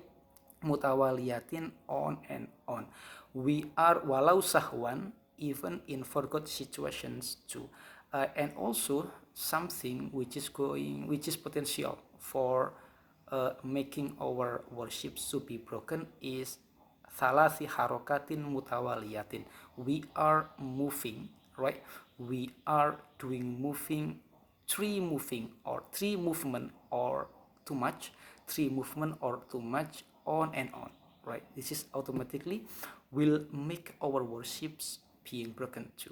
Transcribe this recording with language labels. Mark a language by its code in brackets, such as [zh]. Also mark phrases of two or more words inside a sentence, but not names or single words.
[en] Mutawaliyatin, on and on. We are [ar] ولو سهوا, [en] even in forgot situations too. And also something which is potential for making our worships to be broken is [ar] ثلاث حركات متواليات. [en] We are moving, right? We are doing moving, three movement or too much, on and on, right? This is automatically will make our worships being broken too.